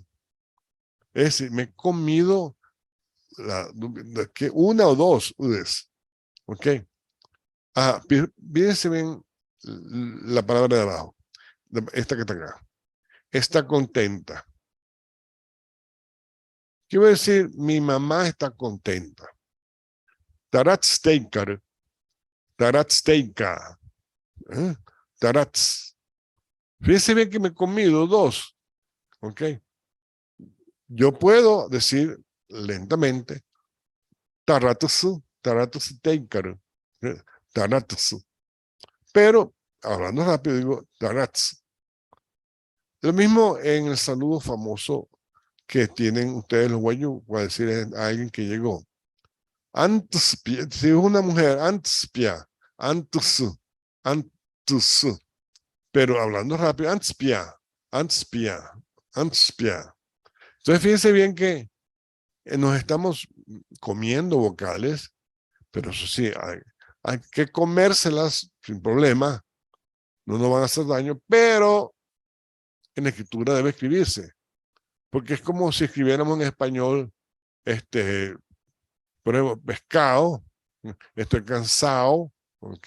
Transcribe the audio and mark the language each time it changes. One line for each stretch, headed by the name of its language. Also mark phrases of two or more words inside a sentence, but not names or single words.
Spanish: Es decir, me he comido una o dos udes. ¿Ok? Fíjense bien la palabra de abajo. Esta que está acá. Está contenta. ¿Qué voy a decir? Mi mamá está contenta.
Wayuu: Taratsteikar. Taratsteika. Tarats.
Spanish: Fíjense bien que me he comido dos. ¿Ok? Yo puedo decir lentamente,
Wayuu: taratusu, taratusu teikaru, taratusu.
Spanish: Pero, hablando rápido, digo, taratsu. Lo mismo en el saludo famoso que tienen ustedes los guayú, para decir a alguien que llegó. Antspia, si es una mujer,
Wayuu: antspia, antusu, antusu.
Spanish: Pero hablando rápido,
Wayuu: antspia, antspia, antspia.
Spanish: Entonces fíjense bien que nos estamos comiendo vocales, pero eso sí, hay que comérselas sin problema, no nos van a hacer daño, pero en la escritura debe escribirse, porque es como si escribiéramos en español, por ejemplo, pescado, estoy cansado, ¿ok?